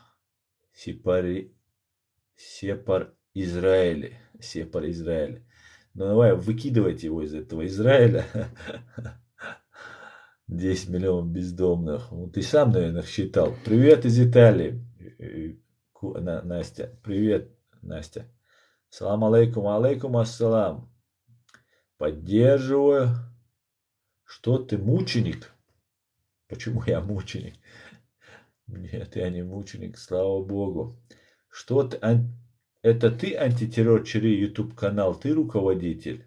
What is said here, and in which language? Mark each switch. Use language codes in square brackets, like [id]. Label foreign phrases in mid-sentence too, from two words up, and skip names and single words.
[ru] Сепар Израиля. Сепар Израиля. Ну давай, выкидывайте его из этого Израиля. 10 миллионов бездомных. Ну, ты сам, наверное, считал. Привет из Италии. Настя. Привет, Настя. [ar] سلام عليكم، عليكم السلام. [ru] Поддерживаю. Что ты мученик? Почему я мученик? Нет, я не мученик, слава богу. Что ты... Это ты антитеррор ЧРИ YouTube канал, ты руководитель?